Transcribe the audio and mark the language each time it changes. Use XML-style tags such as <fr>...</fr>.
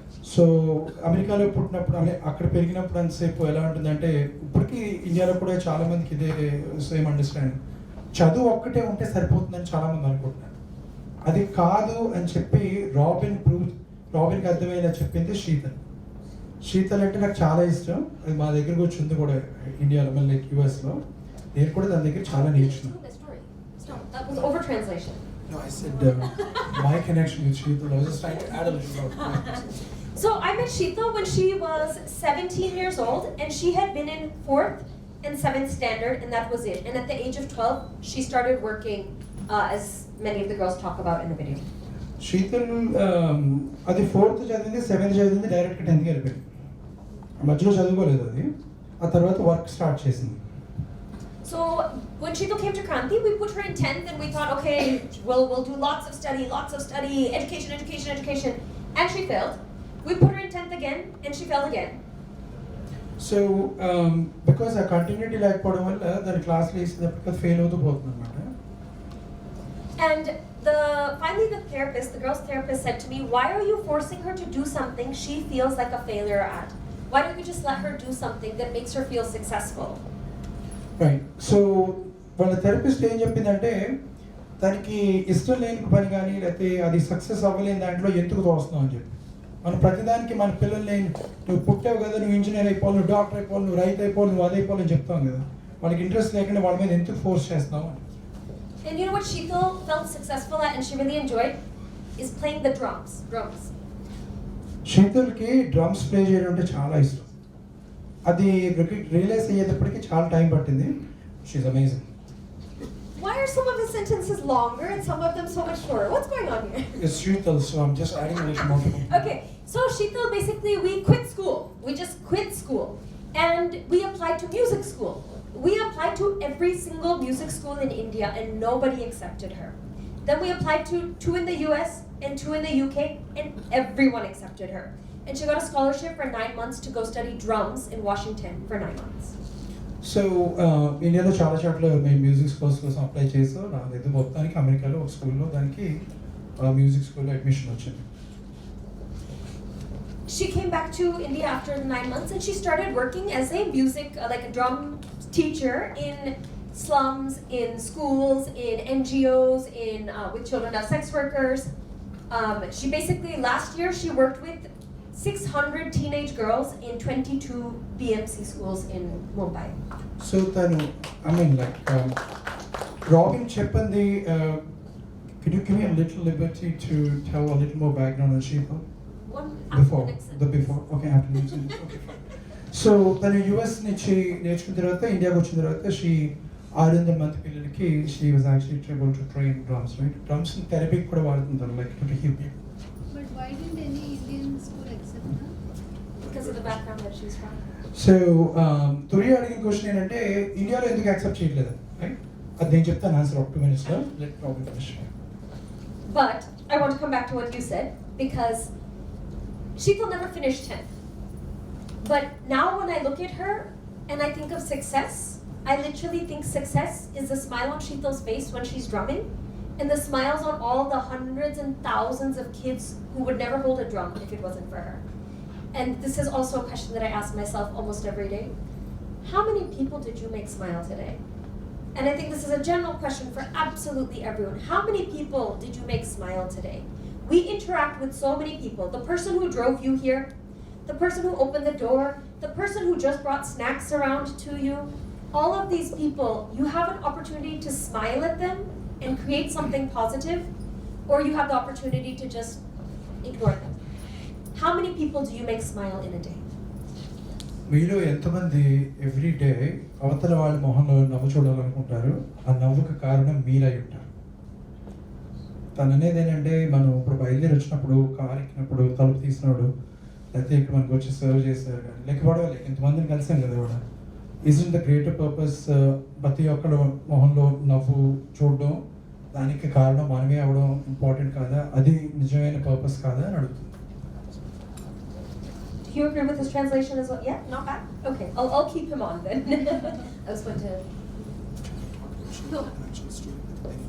<te>So అమెరికాలో పుట్టినప్పుడు అక్కడ పెరిగినప్పుడు అంతసేపు ఎలా ఉంటుందంటే ఇప్పటికీ ఇండియాలో కూడా చాలా మందికి ఇదే సేమ్ అండర్స్టాండింగ్. చదువు ఒక్కటే ఉంటే సరిపోతుందని చాలా మంది అనుకుంటున్నారు. అది కాదు అని చెప్పి రాబిన్కి అర్థమయ్యేలా చెప్పింది శీతల్ అంటే నాకు చాలా ఇష్టం. అది మా దగ్గరకు వచ్చి ఉంది కూడా ఇండియాలో, మళ్ళీ యూఎస్లో. నేను కూడా దాని దగ్గర చాలా నేర్చుకున్నాను.</te> <en>That was over translation. No, I said my connection with Sheetal. I was just trying to add a little more. So I met Sheetal when she was 17 years old, and she had been in 4th and 7th standard, and that was it. And at the age of 12, she started working, as many of the girls talk about in the video.</en> <te>Sheetal అది 4th చదివింది, 7th చదివింది, డైరెక్ట్గా 10th వెళ్ళిపోయింది. మధ్యలో చదువుకోలేదు అది. ఆ తర్వాత వర్క్ స్టార్ట్ చేసింది.</te> <en>So when Sheetal came to Kranti, we put her in 10th, and we thought, okay, we'll do lots of study, education, and she failed. We put her in 10th again, and she failed again. So because</en> <te>ఆ continuity లేకపోవడం వల్ల దాని క్లాస్లో వేసేటప్పటికి fail అవుతూ పోతుంది అనమాట.</te> <en>And finally the therapist, the girl's therapist said to me, why are you forcing her to do something she feels like a failure at? Why don't you just let her do something that makes her feel successful? Right.</en> <te>So వాళ్ళ therapist ఏం చెప్పిందంటే దానికి ఇష్టం లేని పని కానీ లేకపోతే అది సక్సెస్ అవ్వలేని దాంట్లో ఎందుకు తోస్తున్నావు అని చెప్పి. మనం ప్రతిదానికి మన పిల్లల్ని నువ్వు పుట్టావు కదా, నువ్వు ఇంజనీర్ అయిపోవాలి, నువ్వు డాక్టర్ అయిపోవాలి, నువ్వు రైతు అయిపోవాలి, నువ్వు అది అయిపోవాలని చెప్తాం కదా, వాళ్ళకి ఇంట్రెస్ట్ లేకుండా వాళ్ళ మీద ఎందుకు ఫోర్స్ చేస్తావు అని.</te> <en>And you know what Sheetal felt successful at and she really enjoyed? Is playing the drums.</en> <te>శీతల్కి drums play చేయడం అంటే చాలా ఇష్టం. అది రియలైజ్ అయ్యేటప్పటికి చాలా టైం పట్టింది.</te> <en>She's amazing. Why are some of his sentences longer and some of them so much shorter? What's going on here? It's Sheetal, so I'm just adding a little more. Okay, so Sheetal, basically we quit school. We just quit school. And we applied to music school. We applied to every single music school in India and nobody accepted her. Then we applied to 2 in the US and 2 in the UK and everyone accepted her. And she got a scholarship for 9 months to go study drums in Washington for 9 months.</en> <te>So ఇండియాలో చాలా చోట్ల మేము music schools కోసం apply చేసాం. నాకైతే మొత్తానికి అమెరికాలో ఒక స్కూల్లో దానికి మ్యూజిక్ స్కూల్లో అడ్మిషన్ వచ్చింది.</te> <en>She came back to India after the 9 months and she started working as a music, like a drum teacher in slums, in schools, in NGOs, with children of sex workers. She basically, last year she worked with 600 teenage girls in 22 BMC schools in Mumbai. So tanu, I mean like Robin Chaurasiya, could you give me a little liberty to tell a little more background on Sheetal? Before. Okay, after the next sentence. Okay, fine. So tanu US</en> <te>నుంచి నేర్చుకున్న తర్వాత ఇండియాకి వచ్చిన తర్వాత</te> <en>she 600</en> <te>మంది పిల్లలకి</te> <en>she was actually able to train drums, right? Drums</en> <te>therapy కూడా వాడుతుంటారు,</te> <en>like to heal people. But why didn't any Indian school accept her? Because of the background that she's from.</en> <te>So తొలి అడిగిన question ఏంటంటే ఇండియాలో ఎందుకు accept చేయట్లేదు, right? అది నేను చెప్తాను ఆన్సర్ ఒక</te> <en>2 minutes</en> <te>లో.</te> <en>Let problem finish. But I want to come back to what you said because Sheetal never finished 10th. But now when I look at her and I think of success, I literally think success is the smile on Sheetal's face when she's drumming and the smiles on all the hundreds and thousands of kids who would never hold a drum if it wasn't for her. And this is also a question that I ask myself almost every day. How many people did you make smile today? And I think this is a general question for absolutely everyone. How many people did you make smile today? We interact with so many people. The person who drove you here, the person who opened the door, the person who just brought snacks around to you. All of these people, you have an opportunity to smile at them and create something positive, or you have the opportunity to just ignore them. How many people do you make smile in a day?</en> <te>మీలో ఎంతమంది every day అవతల వాళ్ళ మొహంలో నవ్వు చూడాలనుకుంటారు? ఆ నవ్వుకు కారణం మీరై ఉంటారు. తను అనేది ఏంటంటే మనం ఇప్పుడు బయలుదేరి వచ్చినప్పుడు, కారు ఎక్కినప్పుడు, తలుపు తీసినప్పుడు, లేకపోతే ఇక్కడ మనకు వచ్చి సర్వ్ చేస్తారు కానీ లేకపోవడం ఎంతమందిని కలిసాం కదా కూడా.</te> <en>is the greater purpose</en> <te>ప్రతి ఒక్కడు మొహంలో నవ్వు చూడడం, దానికి కారణం మనమే అవడం ఇంపార్టెంట్ కాదా? అది నిజమైన పర్పస్ కాదా అని అడుగుతుంది.</te> <en>Do you agree with his translation as well? Yeah, not bad. Okay, I'll keep him on then. I was going to. No.</en>